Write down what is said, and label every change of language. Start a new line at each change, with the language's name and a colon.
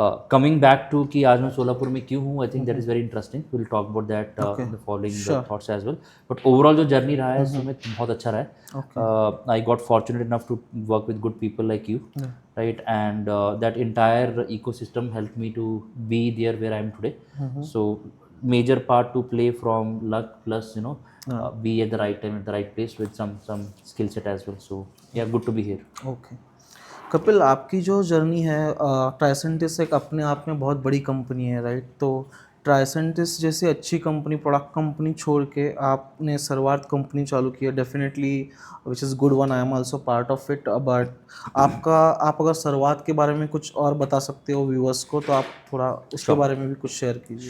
English: coming back to
Hindi: कि आज मैं सोलापुर में क्यों हूँ,
English: I think that is very interesting. Will talk about that in the following thoughts as well. But overall
Hindi: जो जर्नी रहा है
English: उसमें बहुत अच्छा रहा है. I got fortunate enough to work with good people like you, right? And that entire ecosystem help me to be there where I am today. So major part to play from luck plus be at the right time at the right place with some skill set as well. So yeah, good to be here. Okay.
Hindi: Kapil, आपकी जो journey है, ट्रायसेंटिस एक अपने आप में बहुत बड़ी company है, राइट? तो ट्रायसेंटिस जैसी अच्छी कंपनी, प्रोडक्ट कंपनी छोड़ के आपने सर्वार्थ कंपनी चालू की है.
English: Definitely which is good one, I am also part of it. But
Hindi: आप अगर सर्वार्थ के बारे में कुछ और बता सकते हो व्यूअर्स को, तो आप थोड़ा उसके बारे में भी कुछ शेयर कीजिए.